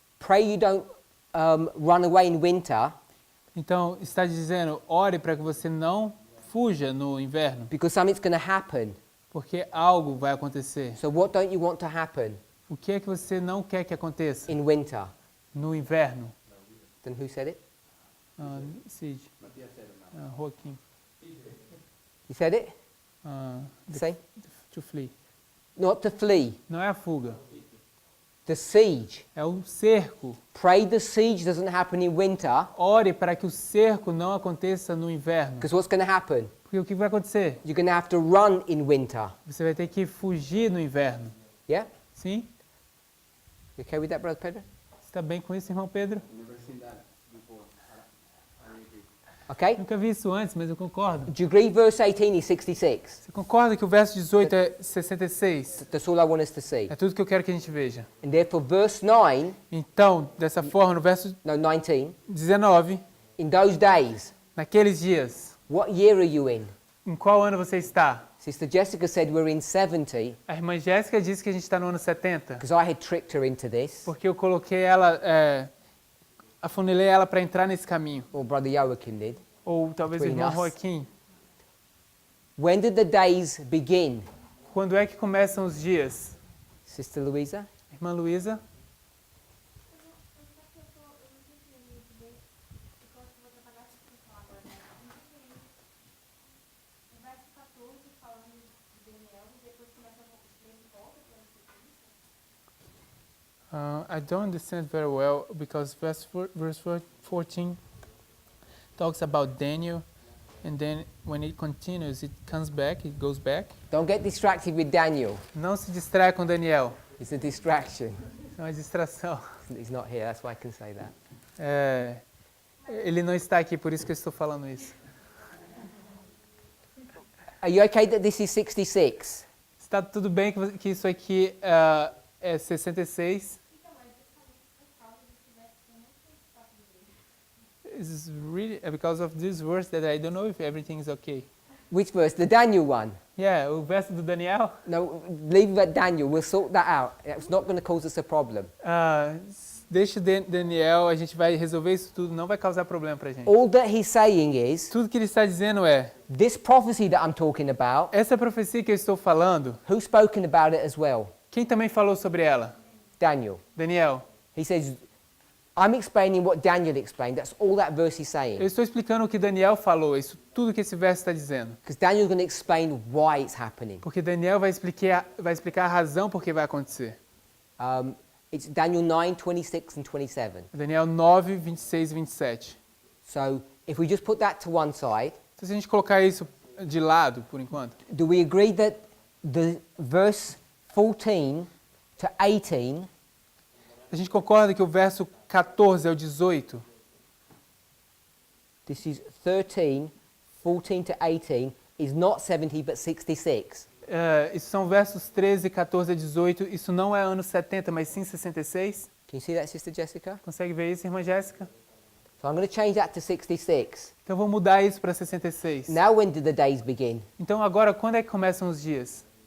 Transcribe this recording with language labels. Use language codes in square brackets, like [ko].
[en] pray you don't run away in winter [pt] Então, está dizendo, ore para que você não fuja no inverno, [en] because something's going to happen. [pt] porque algo vai acontecer. [en] So what don't you want to happen [pt] O que é que você não quer que aconteça [en] in winter? [pt] no inverno? [en] Then who said it? Siege. Joaquim. You said it? The- Say? To flee. Not to flee. [pt] Não é a fuga, [en] The siege. [pt] é o cerco. [en] Pray the siege doesn't happen in winter [pt] Ore para que o cerco não aconteça no inverno. [en] because what's going to happen? [pt] Porque o que vai acontecer? [en] You're going to have to run in winter. [pt] Você vai ter que fugir no inverno. [en] Yeah? [pt] Sim? [en] You okay with that, Brother Pedro? [pt] Você está bem com isso, irmão Pedro? [en] Never seen that before. I agree. Okay? [pt] Nunca vi isso antes, mas eu concordo. [en] Do you agree verse 18 is 66? [pt] Você concorda que o verso 18 é 66? [en] That's all I want us to see. [pt] É tudo que eu quero que a gente veja. [en] And therefore verse 9, [pt] Então, dessa forma, no verso no 19, 19, [en] in those days, [pt] naqueles dias, [en] what year are you in? [pt] em qual ano você está? [en] Sister Jessica said we're in 70 [pt] A irmã Jéssica disse que a gente está no ano 70, [en] because I had tricked her into this, [pt] porque eu coloquei ela, afunilei ela para entrar nesse caminho. [en] or Brother Joachim did. [pt] Ou talvez o [en] Between [pt] irmão [en] us. [pt] Joaquim. [en] When did the days begin? [pt] Quando é que começam os dias? [en] Sister Louisa? [pt] Irmã Luísa? [en] I don't understand very well because verse 14 talks about Daniel, and then when it continues, it comes back, it goes back. Don't get distracted with Daniel. [pt] Não se distraia com Daniel. [en] It's a distraction. [pt] É uma distração. [en] He's not here, that's why I can say that. [pt] Ele não está aqui, por isso que eu estou falando isso. [en] Are you okay that this is 66? [pt] Está tudo bem que isso aqui é 66? Então, mas justamente por causa desse verso, eu não sei se está tudo bem. [en] This is really because of this verse that I don't know if everything is okay. Which verse? The Daniel one? [pt] Yeah, o verso do Daniel. [en] No, leave it at Daniel. We'll sort that out. It's not going to cause us a problem. [pt] Deixa o Daniel, a gente vai resolver isso tudo, não vai causar problema pra gente. [en] All that he's saying is, [pt] Tudo que ele está dizendo é, [en] this prophecy that I'm talking about, [pt] essa profecia que eu estou falando, [en] who's spoken about it as well? [pt] quem também falou sobre ela? [en] Daniel. [pt] Daniel. [en] He says, I'm explaining what Daniel explained. That's all that verse is [pt] Eu [en] saying. [pt] estou explicando o que Daniel falou, isso tudo que esse verso está dizendo. [en] Because Daniel's going to explain why it's happening. [pt] Porque Daniel vai explicar a razão por que vai acontecer. [en] It's Daniel 9, 26 and 27. [pt] Daniel 9, 26 e 27. [en] So if we just put that to one side, [pt] Então, se a gente colocar isso de lado, por enquanto, [en] do we agree that the verse 14 to 18 [pt] a gente concorda que o verso 14 ao 18, [en] this is 13, 14 to 18, is not 70 but 66. [pt] isso são versos 13, 14 a 18, isso não é anos 70, mas sim 66? [en] Can you see that, Sister Jessica? [pt] Consegue ver isso, irmã Jéssica? [en] So I'm going to change that to 66. [pt] Então vou mudar isso para 66. [en] Now when do the days begin? [pt] Então agora, quando é que começam os dias?